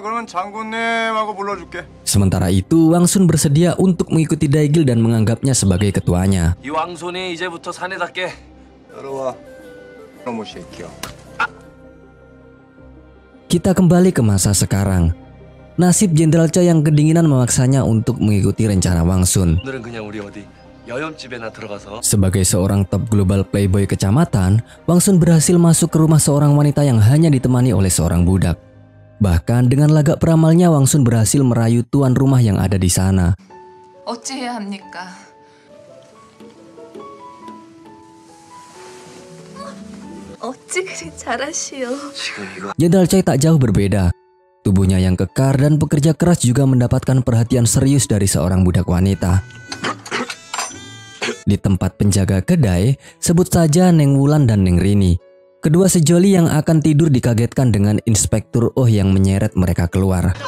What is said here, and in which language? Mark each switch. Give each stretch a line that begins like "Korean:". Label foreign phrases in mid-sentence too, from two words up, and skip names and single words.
Indonesian: Sementara itu, Wang Sun bersedia untuk mengikuti Daegil dan menganggapnya sebagai ketuanya. Kita kembali ke masa sekarang. Nasib Jenderal Choi yang kedinginan memaksanya untuk mengikuti rencana Wang Sun.
Korean: 오늘은 그냥 우리 어디 여염집에나 들어가서
Indonesian: Sebagai seorang
English: top global playboy
Indonesian: kecamatan, Wang Sun berhasil masuk ke rumah seorang wanita yang hanya ditemani oleh seorang budak. Bahkan dengan lagak peramalnya, Wang Sun berhasil merayu tuan rumah yang ada di sana.
Korean: 어찌해야 합니까? 어찌 그리 잘하시오. 지금 이거
Indonesian: Jenderal Choi tak jauh berbeda. Tubuhnya yang kekar dan pekerja keras juga mendapatkan perhatian serius dari seorang budak wanita. Di tempat penjaga kedai, sebut saja Neng Wulan dan Neng Rini. Kedua sejoli yang akan tidur dikagetkan dengan Inspektur Oh yang menyeret mereka keluar.